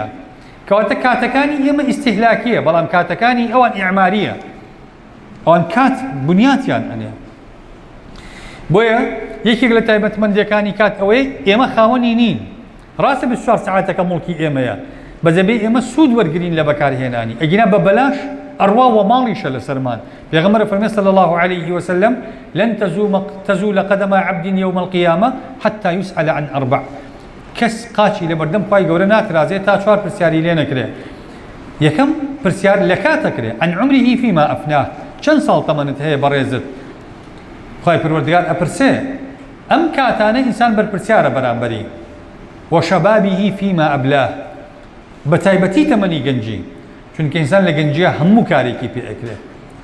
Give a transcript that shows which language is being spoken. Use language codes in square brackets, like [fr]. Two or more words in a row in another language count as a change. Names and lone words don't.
[ckb] کەواتە کاتەکانی ئێمە ئیستیهلاکیە بەڵام کاتەکانی ئەوان ئیعماریە ئەوان کات بنیاتیان ئەنێ. بۆیە یەکێک لە تایبەتمەندیەکانی کات ئەوەی ئێمە خاوەنی نین. ڕاستە 24 ساعتەکە مڵکی ئێمەیە بەجەبێ ئێمە سوود وەرگرین لە بەکارهێنانی ئەگینا بە بەلاش ئەڕوا و ماڵیشە لەسەرمان. پێغەمبەر فەرمێ [ar] صلی الله عليه وسلم لن تزول قدم عبد يوم القيامة حتى يسأل عن أربع. [ckb] کەس قاچی لە بەردەم خوای گەورە ناترازێت تا 4 پرسیاری لێ نەکرێ. یەکەم پرسیار لە کاتەکرێ [ar] عن عمره فيما أفناه [ckb] چەند ساڵ تەمەنت هەیە بەڕێزت خوای پەروەردگار ئەپرسێ. ئەم کاتانە ئینسان بەرپرسیارە بەرامبەری [ar] وشبابه فيما أبلاه [ckb] بە تایبەتی تەمەنی گەنجی چونکە ئینسان لە گەنجیە هەموو کارێکی پێ ئەکرێ.